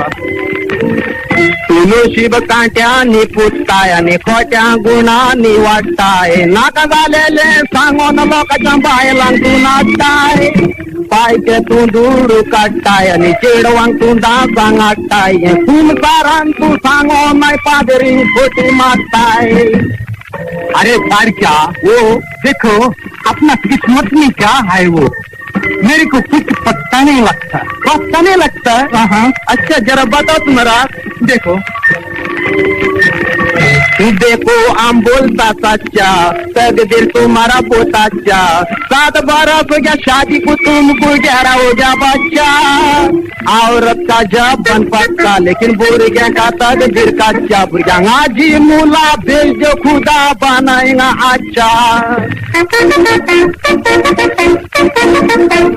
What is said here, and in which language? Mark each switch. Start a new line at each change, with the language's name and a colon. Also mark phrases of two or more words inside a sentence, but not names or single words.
Konkani: तू नशीब कांट्यांनी पुजताय आनी खोट्या गुणांनी वाडटाय नाका जालेले सांगोन लोकांच्या बायलांक तूं नाचताय पायके तूं दूर काडटाय आनी चेडवांक तूं डांसांक हाडटाय संवसारान तूं सांगोन पादरी खोटी मारताय
Hindi: अरे पारक्या वो देखो अपना किस्मत में क्या है वो मेरे को कुछ पता नहीं लगता हाँ अच्छा जरा बताओ तुम्हारा देखो देखो आम बोलता सच्चा तकदीर तुम्हारा पोताचा 7 बरस हो गया शादी को तुमको 11 हो गया बच्चा औरत का जब बन पक्का लेकिन बुर्गे का तकदीर कच्चा बुर्गा जी मुला भेज जो खुदा बनाएगा अच्छा